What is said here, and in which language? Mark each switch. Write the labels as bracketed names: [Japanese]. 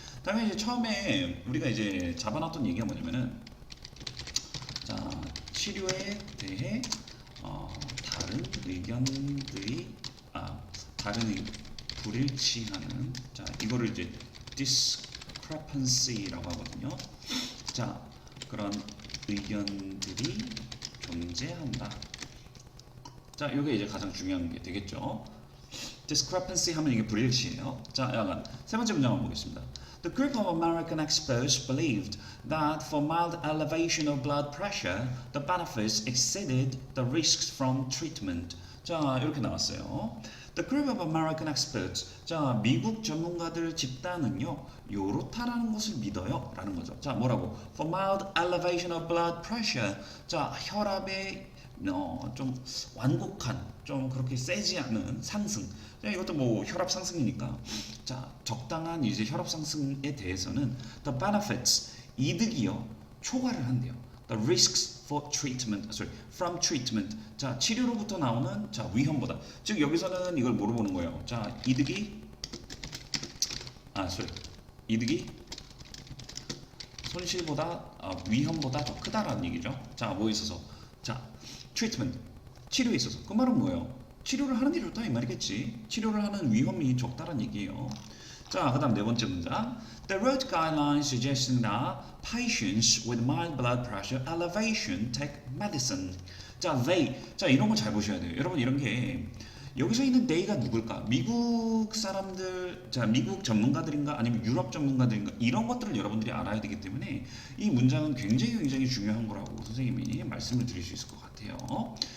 [Korean] 다음에 이제 처음에 우리가 이제 잡아놨던 얘기가 뭐냐면은 자 치료에 대해 다른 의견들이 다른 불일치하는 자 이거를 이제 discrepancy라고 하거든요. 자 그런 의견들이 존재한다. 자 이게 이제 가장 중요한 게 되겠죠. discrepancy 하면 이게 불일치예요. 자 약간 세 번째 문장 한번 보겠습니다. [English] The group of American experts believed that for mild elevation of blood pressure, the benefits exceeded the risks from treatment. [Korean] 자, 이렇게 나왔어요. [English] The group of American experts. [Korean] 자, 미국 전문가들 집단은요, 요렇다라는 것을 믿어요. 라는 거죠. 자, 뭐라고? [English] For mild elevation of blood pressure. [Korean] 자, 혈압의 좀 완곡한, 좀 그렇게 세지 않은 상승. 자, 이것도 뭐 혈압 상승이니까. 자, 적당한 이제 혈압 상승에 대해서는 [English] the benefits [Korean] 이득이요 초과를 한대요. [English] The risks for treatment, from treatment. [Korean] 자, 치료로부터 나오는 자 위험보다. 즉 여기서는 이걸 뭐로 보는 거예요? 자, 이득이 이득이 손실보다 위험보다 더 크다라는 얘기죠. 자, 뭐에 있어서? 자, treatment 치료에 있어서. 그 말은 뭐예요? 치료를 하는 게 좋다 이 말이겠지. 치료를 하는 위험이 적다란 얘기예요. 자, 그다음 네 번째 문장. [English] The road guidelines suggesting that patients with mild blood pressure elevation take medicine. 자, they. [Korean] 자, 이런 거 잘 보셔야 돼요. 여러분 이런 게 여기서 있는 they가 누굴까? 미국 사람들, 자, 미국 전문가들인가 아니면 유럽 전문가들인가 이런 것들을 여러분들이 알아야 되기 때문에 이 문장은 굉장히 중요한 거라고 선생님이 말씀을 드릴 수 있을 것 같아요.